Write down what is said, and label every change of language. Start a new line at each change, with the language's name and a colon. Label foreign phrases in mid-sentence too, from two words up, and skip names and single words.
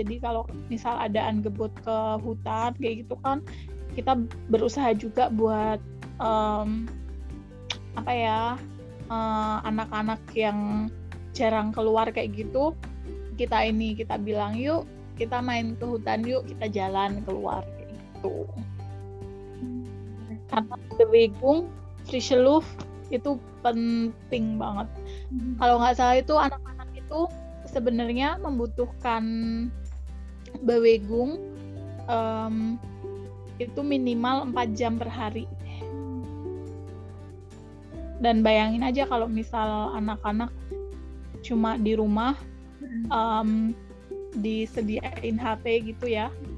Indonesian: Jadi kalau misal ada angebot ke hutan kayak gitu kan, kita berusaha juga buat anak-anak yang jarang keluar kayak gitu, kita bilang yuk kita main ke hutan, yuk kita jalan keluar kayak gitu. Karena
German: bewegung, frische Luft
Indonesian: itu penting banget. Kalau nggak salah itu anak-anak itu sebenarnya membutuhkan bewegung itu minimal 4 jam per hari. Dan bayangin aja kalau misal anak-anak cuma di rumah disediain HP gitu ya.